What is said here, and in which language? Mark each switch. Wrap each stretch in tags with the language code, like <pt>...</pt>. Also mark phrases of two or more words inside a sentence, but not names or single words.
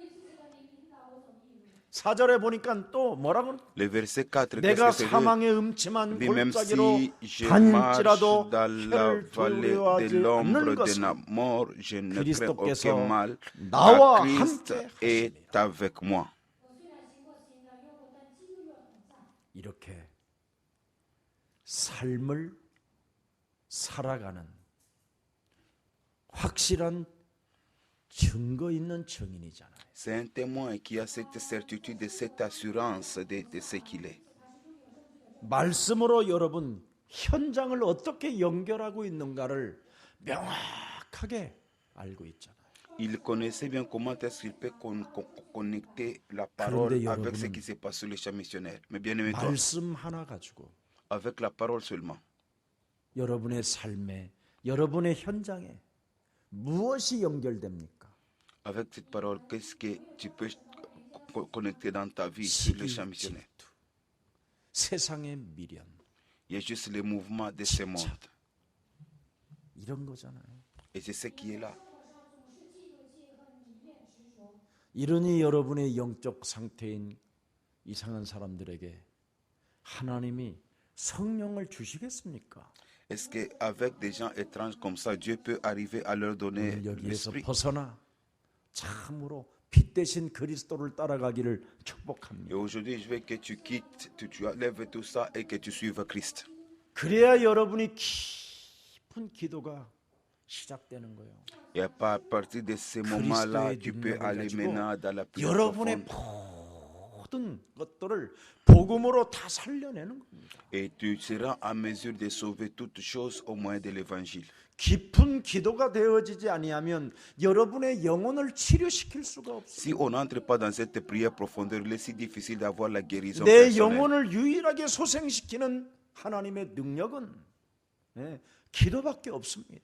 <ko>4절에 보니까 또 뭐라고?</ko> <fr>Le verset 4,</fr> <ko>내가</ko> <fr>qu'est-ce que c'est?</fr> <ko>사망의 음침한</ko> <fr>Dit, même</fr> <ko>골짜기로</ko> <fr>si je marche</fr> <ko>다닐지라도</ko> <fr>dans la</fr> <ko>해를</ko> <fr>vallée de</fr> <ko>두려워하지</ko> <fr>l'ombre</fr> <ko>않는</ko> <fr>de la</fr> <ko>것은</ko> <fr>mort, je ne crains</fr> <ko>그리스도께서</ko> <fr>aucun mal.</fr> <ko>나와</ko> <fr>car Christ</fr> <ko>함께</ko> <fr>est</fr> <ko>하시니라.</ko> <fr>avec moi.</fr> <ko>이렇게 삶을 살아가는 확실한 증거 있는 증인이잖아요.</ko> <fr>C'est un témoin qui a cette certitude et cette assurance de ce qu'il est.</fr> <ko>말씀으로 여러분 현장을 어떻게 연결하고 있는가를 명확하게 알고 있잖아요.</ko> <fr>Il connaissait bien comment est-ce qu'il peut connecter la parole</fr> <ko>그런데</ko> <fr>avec ce</fr> <ko>여러분은</ko> <fr>qui s'est passé sur les champs missionnaires. Mais bien aimé toi,</fr> <ko>말씀 하나 가지고</ko> <fr>avec la parole seulement,</fr> <ko>여러분의 삶에 여러분의 현장에 무엇이 연결됩니까?</ko> <fr>avec cette parole, qu'est-ce que tu peux connecter dans ta vie sur les champs</fr> <ko>시기,</ko> <fr>missionnaires?</fr> <ko>질투, 세상의 미련</ko> <fr>Il y a juste le mouvement de ce monde.</fr> <ko>이런 거잖아요.</ko> <fr>Et c'est ce qui est là.</fr> <ko>이러니 여러분의 영적 상태인 이상한 사람들에게 하나님이 성령을 주시겠습니까?</ko> <fr>Est-ce qu'avec des gens étranges comme ça, Dieu peut arriver à leur donner</fr> <ko>오늘 여기에서</ko> <fr>l'esprit?</fr> <ko>벗어나 참으로 빛 대신 그리스도를 따라가기를</ko> <fr>Et</fr> <ko>축복합니다.</ko> <fr>aujourd'hui, je veux que tu quittes, tu enlèves tout ça et que tu suives Christ.</fr> <ko>그래야 여러분이 깊은 기도가 시작되는 거예요.</ko> <fr>Et à partir de ce moment-là,</fr> <ko>그리스도의</ko> <fr>tu peux</fr> <ko>능력을</ko> <fr>aller</fr> <ko>가지고</ko> <fr>maintenant dans la prière</fr> <ko>여러분의</ko> <fr>profonde.</fr> <ko>모든 것들을 복음으로 다 살려내는 겁니다.</ko> <fr>Et tu seras en mesure de sauver toutes choses au moyen de l'évangile.</fr> <ko>깊은 기도가 되어지지 아니하면 여러분의 영혼을 치료시킬 수가 없어요.</ko> <fr>Si on n'entre pas dans cette prière profondeur, il est si difficile d'avoir la guérison</fr> <ko>내</ko> <fr>personnelle.</fr> <ko>영혼을 유일하게 소생시키는 하나님의 능력은 기도밖에 없습니다.</ko>